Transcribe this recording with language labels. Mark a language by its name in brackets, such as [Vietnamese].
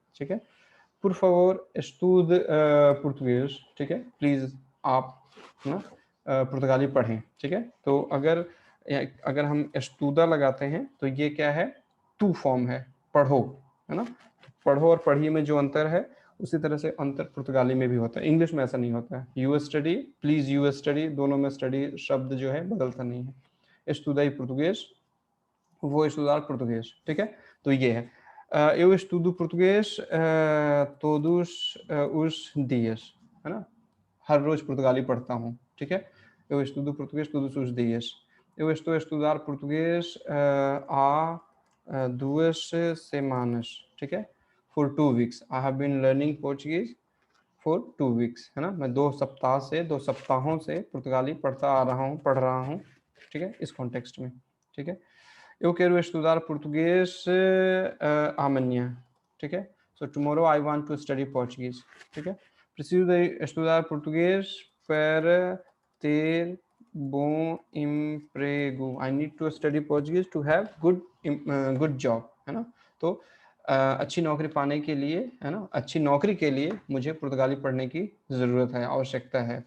[Hindi] ठीक है, [Portuguese] por favor estude português। [Hindi] ठीक है, प्लीज़ आप ना पुर्तगाली पढ़ें। ठीक है, तो अगर हम एस्टूदा लगाते हैं तो ये क्या है? टू फॉर्म है, पढ़ो, है ना। पढ़ो और पढ़िए में जो अंतर है उसी तरह से अंतर पुर्तगाली में भी होता है। इंग्लिश में ऐसा नहीं होता है। [English] you study, please you study, [Hindi] दोनों में स्टडी शब्द जो है बदलता नहीं है। [Portuguese] एस्टूदाई पुर्तुगेज, vou estudar português। [Hindi] ठीक है, तो ये है [Portuguese] eu estudo português todos os dias, [Hindi] है ना। हर रोज पुर्तगाली पढ़ता हूँ। ठीक है, [Portuguese] eu estudo português todos os dias। eu estou a estudar português há 2 semanas। [Hindi] ठीक है, [English] for 2 weeks I have been learning Portuguese for 2 weeks, [Hindi] है ना। मैं 2 सप्ताहों से पुर्तगाली पढ़ रहा हूँ। ठीक है, इस कॉन्टेक्स्ट में। ठीक है, [Portuguese] eu quero estudar português amanhã। [Hindi] ठीक है, [English] so tomorrow I want to study Portuguese। [Portuguese] ठीक है, preciso de estudar português para ter bom emprego। [English] I need to study Portuguese to have good job, [Hindi] है ना। तो अच्छी नौकरी पाने के लिए, है ना, अच्छी नौकरी के लिए मुझे पुर्तगाली पढ़ने की ज़रूरत है, आवश्यकता है।